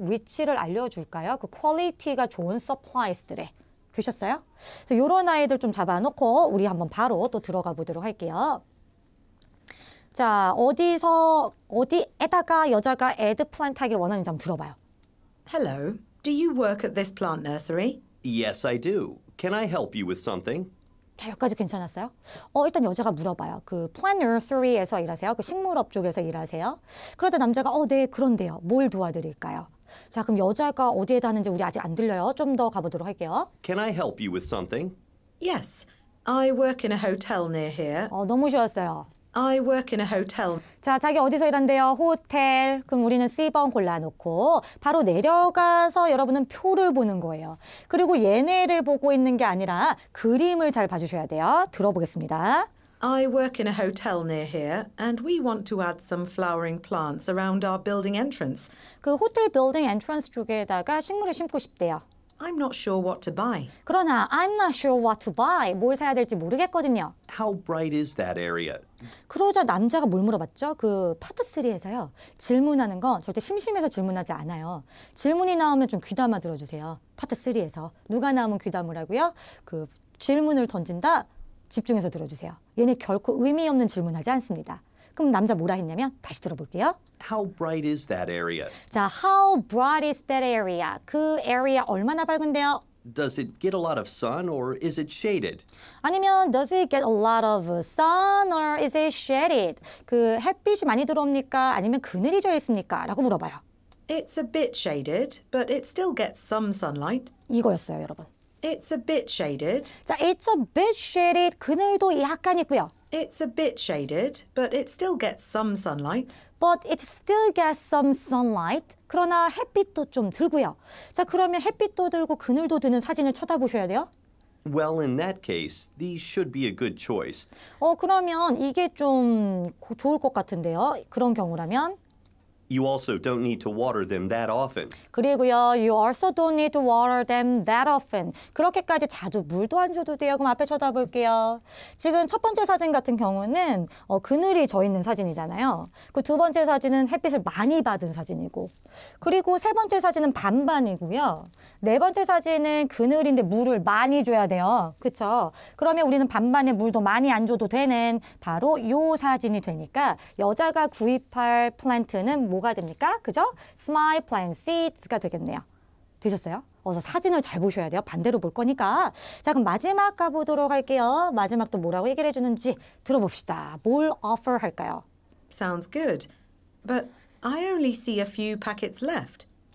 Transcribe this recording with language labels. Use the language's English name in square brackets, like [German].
[Korean] 위치를 알려줄까요? 그 퀄리티가 좋은 supplies들에. 되셨어요? 이런 아이들 좀 잡아놓고 우리 한번 바로 또 들어가 보도록 할게요. 자, 어디에다가 여자가 add plant 하기를 원하는지 한번 들어봐요. [English] Hello. Do you work at this plant nursery? Yes, I do. Can I help you with something? [Korean] 자, 여기까지 괜찮았어요? 일단 여자가 물어봐요. 그 plant nursery에서 일하세요? 그 식물업 쪽에서 일하세요? 그러자 남자가 네, 그런데요. 뭘 도와드릴까요? 자, 그럼 여자가 어디에다 하는지 우리 아직 안 들려요. 좀 더 가보도록 할게요. [English] Can I help you with something? Yes. I work in a hotel near here. [Korean] 너무 쉬웠어요. [English] I work in a hotel. [Korean] 자, 자기 어디서 일한대요? 호텔. 그럼 우리는 C번 골라놓고 바로 내려가서 여러분은 표를 보는 거예요. 그리고 얘네를 보고 있는 게 아니라 그림을 잘 봐주셔야 돼요. 들어보겠습니다. [English] I work in a hotel near here, and we want to add some flowering plants around our building entrance. [Korean] 그 호텔 빌딩 엔트런스 쪽에다가 식물을 심고 싶대요. [English] I'm not sure what to buy. 그러나 I'm not sure what to buy. [Korean] 뭘 사야 될지 모르겠거든요. [English] How bright is that area? [Korean] 그러자 남자가 뭘 물어봤죠? 그 파트 3에서요. 질문하는 건 절대 심심해서 질문하지 않아요. 질문이 나오면 좀 귀담아 들어주세요. 파트 3에서. 누가 나오면 귀담으라고요? 그 질문을 던진다. 집중해서 들어주세요. 얘네 결코 의미 없는 질문하지 않습니다. 그럼 남자 뭐라 했냐면 다시 들어볼게요. [English] How bright is that area? 자, how bright is that area? [Korean] 그 area 얼마나 밝은데요? [English] Does it get a lot of sun or is it shaded? 아니면 does it get a lot of sun or is it shaded? [Korean] 그 햇빛이 많이 들어옵니까? 아니면 그늘이 져 있습니까? 라고 물어봐요. [English] It's a bit shaded, but it still gets some sunlight. [Korean] 이거였어요, 여러분. [English] It's a bit shaded. [Korean] 자, it's a bit shaded. 그늘도 약간 있고요. [English] It's a bit shaded, but it still gets some sunlight. But it still gets some sunlight. [Korean] 그러나 햇빛도 좀 들고요. 자, 그러면 햇빛도 들고 그늘도 드는 사진을 쳐다보셔야 돼요. [English] Well, in that case, these should be a good choice. [Korean] 그러면 이게 좀 좋을 것 같은데요. 그런 경우라면. [English] You also don't need to water them that often. 그리고요, you also don't need to water them that often. [Korean] 그렇게까지 자주 물도 안 줘도 돼요. 그럼 앞에 쳐다볼게요. 지금 첫 번째 사진 같은 경우는 그늘이 져 있는 사진이잖아요. 그 두 번째 사진은 햇빛을 많이 받은 사진이고, 그리고 세 번째 사진은 반반이고요. 네 번째 사진은 그늘인데 물을 많이 줘야 돼요. 그렇죠? 그러면 우리는 반반에 물도 많이 안 줘도 되는 바로 이 사진이 되니까 여자가 구입할 플랜트는 뭐가 됩니까? 그죠? Smile plant seeds가 되겠네요. 되셨어요? 어서 사진을 잘 보셔야 돼요. 반대로 볼 거니까. 자, 그럼 마지막 가보도록 할게요. 마지막 또 뭐라고 얘기를 해주는지 들어봅시다. 뭘 offer 할까요? [English] Sounds good. But I only see a few packets left.